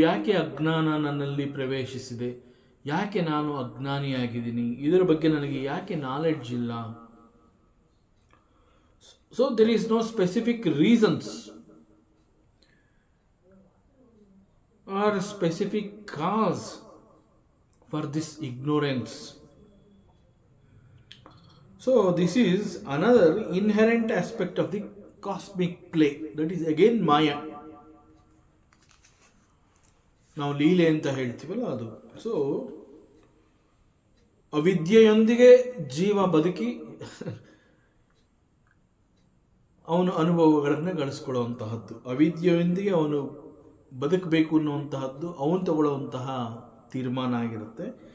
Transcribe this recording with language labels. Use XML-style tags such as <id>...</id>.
<kn>ಯಾಕೆ ಅಜ್ಞಾನ ನನ್ನಲ್ಲಿ ಪ್ರವೇಶಿಸಿದೆ, ಯಾಕೆ ನಾನು ಅಜ್ಞಾನಿಯಾಗಿದ್ದೀನಿ, ಇದರ ಬಗ್ಗೆ ನನಗೆ ಯಾಕೆ ನಾಲೆಡ್ಜ್ ಇಲ್ಲ.</kn> <en>So there is no specific reasons or specific cause for this ignorance. So this is another inherent aspect of the cosmic play, that is again Maya.</en> <kn>ನಾವು ಲೀಲೆ ಅಂತ ಹೇಳ್ತೀವಲ್ಲ ಅದು. ಸೊ ಅವಿದ್ಯೆಯೊಂದಿಗೆ ಜೀವ ಬದುಕಿ ಅವನು ಅನುಭವಗಳನ್ನು ಗಳಿಸ್ಕೊಳ್ಳುವಂತಹದ್ದು, ಅವಿದ್ಯೆಯೊಂದಿಗೆ ಅವನು ಬದುಕಬೇಕು ಅನ್ನುವಂತಹದ್ದು ಅವನು ತಗೊಳ್ಳುವಂತಹ ತೀರ್ಮಾನ ಆಗಿರುತ್ತೆ.</kn>